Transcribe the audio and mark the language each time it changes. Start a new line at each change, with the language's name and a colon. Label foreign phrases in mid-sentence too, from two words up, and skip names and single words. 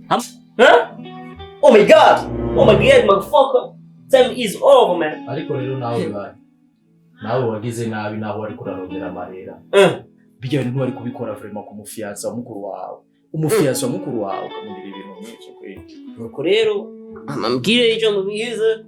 English: oh my god motherfucker time is over man
Rundi: ariko rero nawe wagize nabi naho ari kurarondera amarera bijya bintu ari kubikora vraiment ku mufiyansa wa mukuru wawe umufiyansa wa mukuru wawe ukamubwira ibintu nk'ibyo kweli nuko rero amambwire icyo mubize